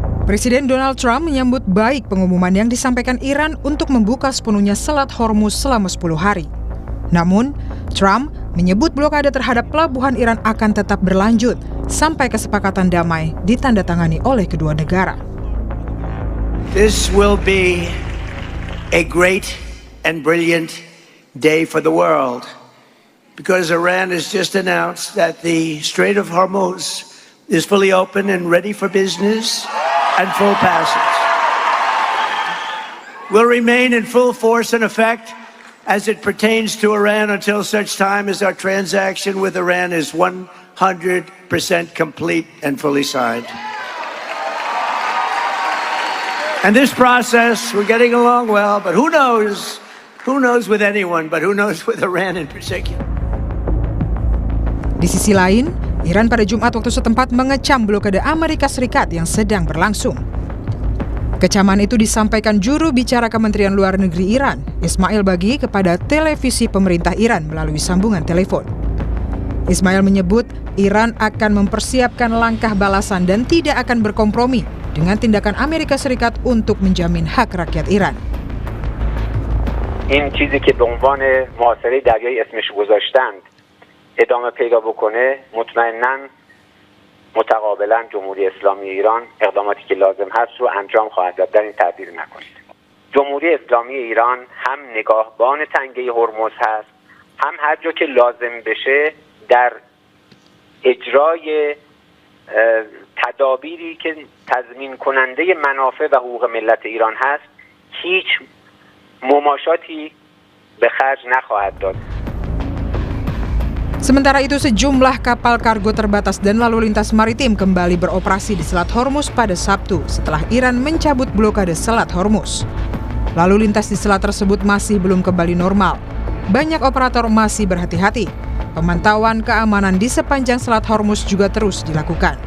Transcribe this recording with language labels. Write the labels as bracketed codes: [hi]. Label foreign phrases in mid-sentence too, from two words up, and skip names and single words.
[id] Presiden Donald Trump menyambut baik pengumuman yang disampaikan Iran untuk membuka sepenuhnya Selat Hormuz selama 10 hari. Namun, Trump menyebut blokade terhadap pelabuhan Iran akan tetap berlanjut sampai kesepakatan damai ditandatangani oleh kedua negara. [en] This will be a great and brilliant day for the world because Iran has just announced that the Strait of Hormuz is fully open and ready for business and full passage. Will remain in full force and effect as it pertains to Iran until such time as our transaction with Iran is 100% complete and fully signed. And this process, we're getting along well, but who knows with anyone, but who knows with Iran in particular. [id] Di sisi lain, Iran pada Jumat waktu setempat mengecam blokade Amerika Serikat yang sedang berlangsung. Kecaman itu disampaikan juru bicara Kementerian Luar Negeri Iran, Ismail Baghi, kepada televisi pemerintah Iran melalui sambungan telepon. Ismail menyebut Iran akan mempersiapkan langkah balasan dan tidak akan berkompromi dengan tindakan Amerika Serikat untuk menjamin hak rakyat Iran. [fa] این چیزی که به عنوان محاصره دریایی اسمش گذاشتند ادامه پیدا بکنه مطمئناً متقابلا جمهوری اسلامی ایران اقداماتی که لازم هست رو انجام خواهد داد. در این تعبیر نکنید. جمهوری اسلامی ایران هم نگاهبان تنگه هرمز هست، هم هر جا که لازم بشه در اجرای تدابیری که تضمین کننده منافع و حقوق ملت ایران هست هیچ مماشاتی به خرج نخواهد داد. [id] Sementara itu, sejumlah kapal kargo terbatas dan lalu lintas maritim kembali beroperasi di Selat Hormuz pada Sabtu setelah Iran mencabut blokade Selat Hormuz. Lalu lintas di selat tersebut masih belum kembali normal. Banyak operator masih berhati-hati. Pemantauan keamanan di sepanjang Selat Hormuz juga terus dilakukan.